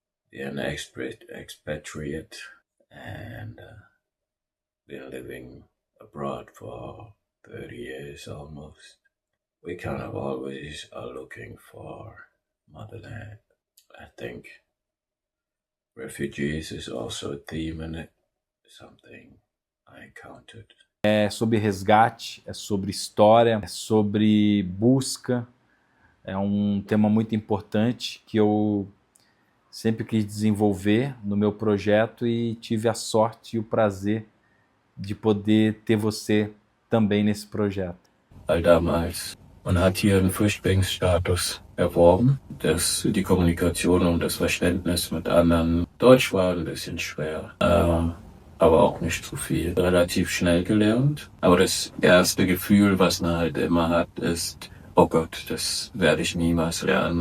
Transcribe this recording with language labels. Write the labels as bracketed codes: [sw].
[en] Being an expatriate and been living abroad for 30 years almost. We kind of always are looking for motherland. I think refugees is also a theme in it, something I encountered. [pt] É sobre resgate, é sobre história, é sobre busca. É um tema muito importante que eu sempre quis desenvolver no meu projeto e tive a sorte e o prazer de poder ter você também nesse projeto. [de] All damals. Man hat hier einen Flüchtlingsstatus erworben. Die Kommunikation und das Verständnis mit anderen Deutsch war ein bisschen schwer, aber auch nicht zu viel. Relativ schnell gelernt. Aber das erste Gefühl, was man halt immer hat, ist, oh Gott, das werde ich niemals lernen.